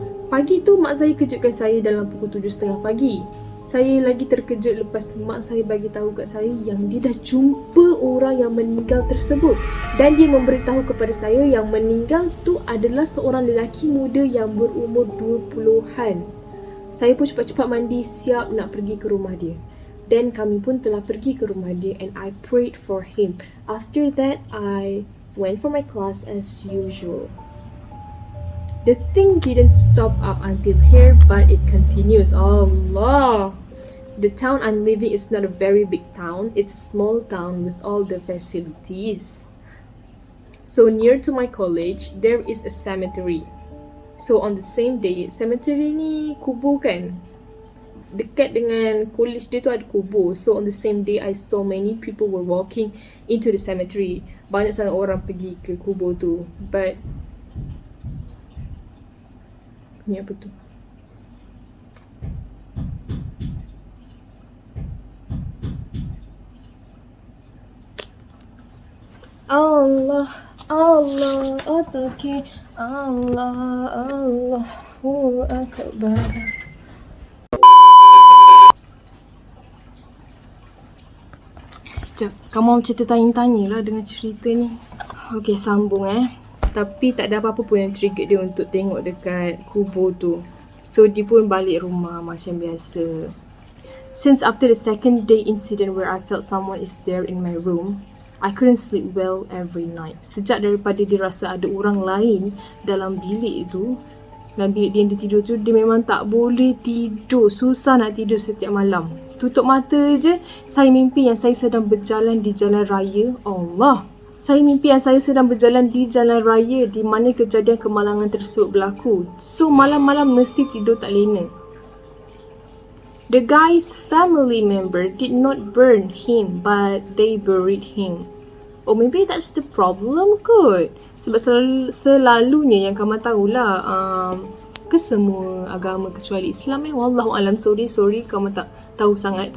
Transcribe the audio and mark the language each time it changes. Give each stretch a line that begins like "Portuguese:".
Malay: Pagi tu mak saya kejutkan saya dalam pukul 7.30 pagi. Saya lagi terkejut lepas mak saya bagi tahu kat saya yang dia dah jumpa orang yang meninggal tersebut. Dan dia memberitahu kepada saya yang meninggal tu adalah seorang lelaki muda yang berumur 20-an. Saya pun cepat-cepat mandi siap nak pergi ke rumah dia. Dan kami pun telah pergi ke rumah dia
English: and I prayed for him. After that, I went for my class as usual. The thing didn't stop up until here, but it continues. Allah! The town I'm living is not a very big town. It's a small town with all the facilities. So near to my college, there is a cemetery. So on the same day, cemetery
Malay: ni kubur kan? Dekat dengan college dia tu ada kubur.
English: So on the same day, I saw many people were walking into the cemetery.
Malay: Banyak sangat orang pergi ke kubur tu. But ni apa tu?
Arabic: Allah, Allah, okay. Allah, Allahu Akbar.
Malay: Sekejap, kamu macam tertanya-tanya lah dengan cerita ni. Okay, sambung Tapi tak ada apa-apa pun yang trigger dia untuk tengok dekat kubur tu. So dia pun balik rumah macam biasa.
English: Since after the second day incident where I felt someone is there in my room, I couldn't sleep well every night.
Malay: Sejak daripada dia rasa ada orang lain dalam bilik tu, dalam bilik dia tidur tu, dia memang tak boleh tidur. Susah nak tidur setiap malam. Tutup mata je, saya mimpi yang saya sedang berjalan di jalan raya. Allah! Saya mimpi yang saya sedang berjalan di jalan raya di mana kejadian kemalangan tersebut berlaku. So malam-malam mesti tidur tak lena.
English: The guy's family member did not burn him but they buried him. Oh, maybe that's the problem kot.
Malay: Sebab selalunya yang kamu tahulah ke semua agama kecuali Islam Wallahualam, sorry kamu tak tahu sangat.